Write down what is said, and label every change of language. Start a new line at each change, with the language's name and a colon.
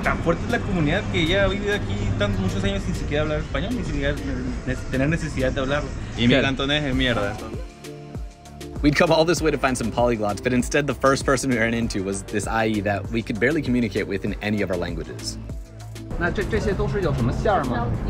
Spanish: Tan fuerte es la comunidad que ella ha vivido aquí muchos años sin siquiera hablar español, ni siquiera tener necesidad de hablarlo. Y mi cantonés es mierda.
English: We'd come all this way to find some polyglots, but instead the first person we ran into was this IE that we could barely communicate with in any of our languages.
Chinese: 那这些都是有什么馅儿吗？